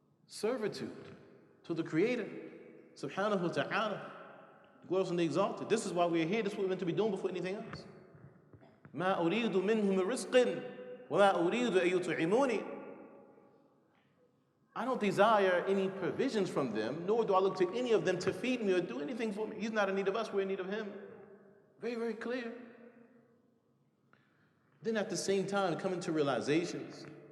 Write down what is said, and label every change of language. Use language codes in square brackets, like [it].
[en] servitude to the Creator, subhanahu wa ta'ala, glorious and exalted. This is why we're here. This is what we're meant to be doing before anything else. [ar] ما أريد منهم من رزق وما أريد أن يطعموني. [en] I don't desire any provisions from them, nor do I look to any of them to feed me or do anything for me. He's not in need of us, we're in need of him. Very, very clear. Then at the same time, coming to realizations.